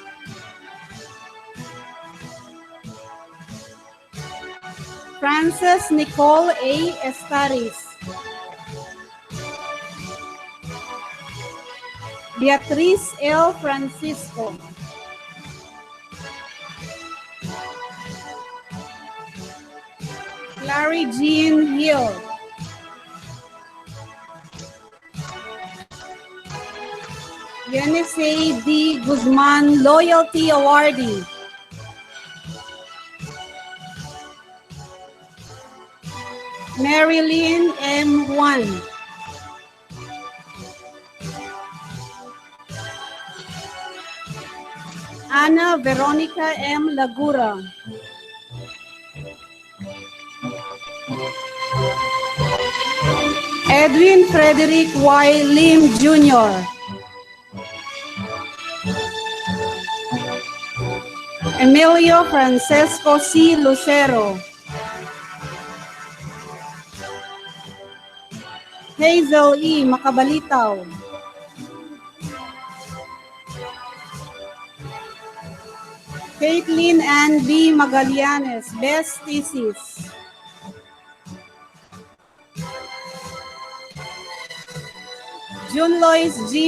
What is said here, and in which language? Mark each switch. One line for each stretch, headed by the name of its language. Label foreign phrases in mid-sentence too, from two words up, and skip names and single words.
English: Frances Nicole A. Estaris. Beatriz L. Francisco. Clary Jean Hill. Yenisei D. Guzman Loyalty Awardee. Marilyn M. Juan. Ana Veronica M. Lagura. Edwin Frederick Y. Lim Jr. Emilio Francesco C. Lucero. Hazel E. Makabalitaw. Caitlin Ann B. Magallanes, Best Thesis. June Lois G.